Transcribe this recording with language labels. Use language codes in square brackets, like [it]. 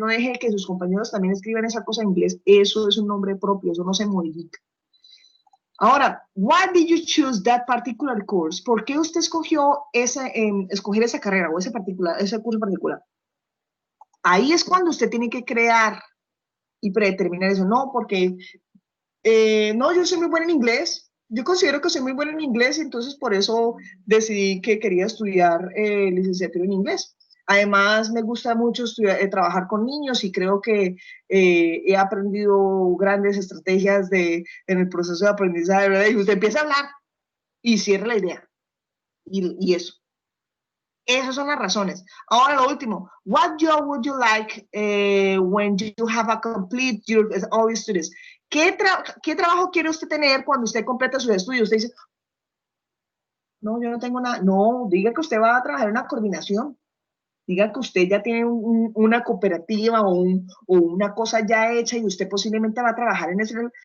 [es] No deje que sus compañeros también escriban esa cosa en inglés. Eso es un nombre propio, eso no se modifica. Ahora, [en] why did you choose that particular course? [es] ¿Por qué usted escogió escoger esa carrera o ese curso particular? Ahí es cuando usted tiene que crear y predeterminar eso. No, porque no, yo soy muy buena en inglés. Yo considero que soy muy buena en inglés, entonces por eso decidí que quería estudiar licenciatura en inglés. Además, me gusta mucho trabajar con niños y creo que he aprendido grandes estrategias en el proceso de aprendizaje, ¿verdad? Y usted empieza a hablar y cierra la idea. Y eso. Esas son las razones. Ahora lo último. [en] What job would you like when you have a complete all your studies? [es] ¿Qué trabajo quiere usted tener cuando usted completa sus estudios? Usted dice, no, yo no tengo nada. No, diga que usted va a trabajar en una coordinación. Diga que usted ya tiene una cooperativa o una cosa ya hecha y usted posiblemente va a trabajar en eso.